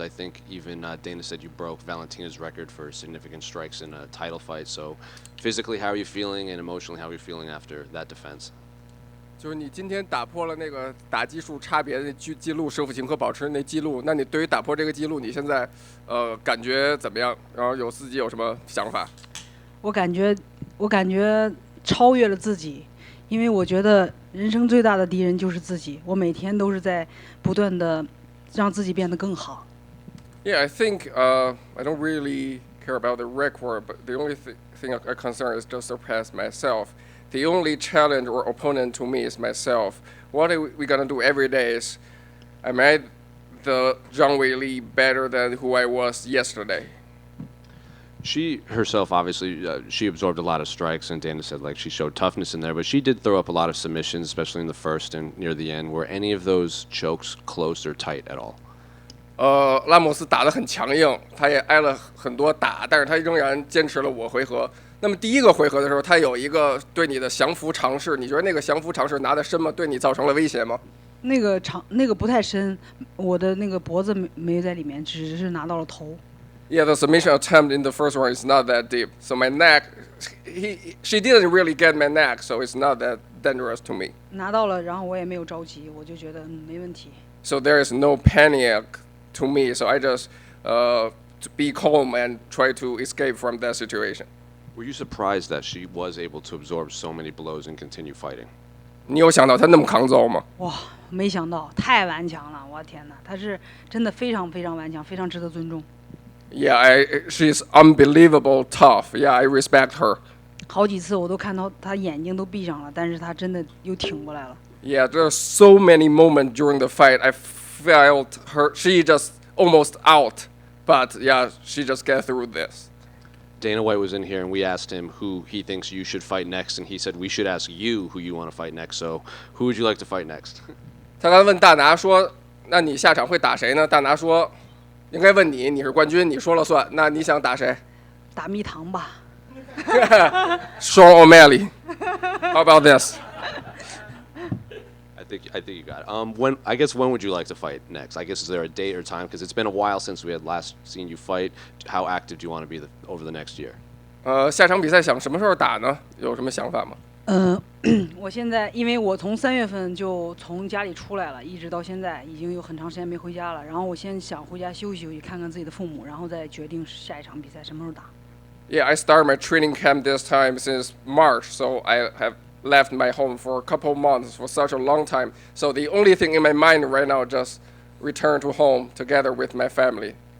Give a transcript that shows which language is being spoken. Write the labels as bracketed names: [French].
[English] I think even Dana said you broke Valentina's record for significant strikes in a title fight. So physically, how are you feeling, and emotionally, how are you feeling after that defense? [Chinese] 就是你今天打破了那个打击数差别的记录，舍甫琴科保持那记录。那你对于打破这个记录，你现在感觉怎么样？然后自己有什么想法？我感觉超越了自己，因为我觉得人生最大的敌人就是自己。我每天都是在不断的让自己变得更好。 [English] Yeah, I think I don't really care about the record, but the only thing I'm concerned is just surpass myself. The only challenge or opponent to me is myself. What are we gonna do every day is, am I the Zhang Weili better than who I was yesterday? She herself, obviously, she absorbed a lot of strikes, and Dana said she showed toughness in there, but she did throw up a lot of submissions, especially in the first and near the end. Were any of those chokes close or tight at all? [Chinese] 拉莫斯打得很强硬，他也挨了很多打，但是他仍然坚持了5回合。那么第一个回合的时候，他有一个对你的降服尝试，你觉得那个降服尝试拿得深吗？对你造成了威胁吗？那个不太深，我的那个脖子没在里面，只是拿到了头。 [English] Yeah, the submission attempt in the first round is not that deep. So my neck, she didn't really get my neck, so it's not that dangerous to me. [Chinese] 拿到了，然后我也没有着急，我就觉得没问题。 [English] So there is no panic to me. So I just to be calm and try to escape from that situation. Were you surprised that she was able to absorb so many blows and continue fighting? [Chinese] 你有想到她那么抗揍吗？哇，没想到，太顽强了！我天哪，她是真的非常非常顽强，非常值得尊重。 [English] Yeah, she's unbelievable tough. Yeah, I respect her. [Chinese] 好几次我都看到她眼睛都闭上了，但是她真的又挺过来了。 [English] Yeah, there are so many moments during the fight. I felt her. She just almost out, but yeah, she just get through this. Dana White was in here, and we asked him who he thinks you should fight next, and he said we should ask you who you want to fight next. So, who would you like to fight next? [Chinese] 他刚问大拿说：“那你下场会打谁呢？” 大拿说：“应该问你，你是冠军，你说了算。那你想打谁？” 打蜜糖吧。 [English] Sean O'Malley. How about this? I think you got it. When would you like to fight next? I guess is there a date or time? Because it's been a while since we had last seen you fight. How active do you want to be over the next year? [Chinese] 下场比赛想什么时候打呢？有什么想法吗？我现在因为我从3月份就从家里出来了，一直到现在已经有很长时间没回家了。然后我先想回家休息休息，看看自己的父母，然后再决定下一场比赛什么时候打。 [English] Yeah, I started my training camp this time since March, so I have left my home for a couple months for such a long time. So the only thing in my mind right now is just return to home together with my family.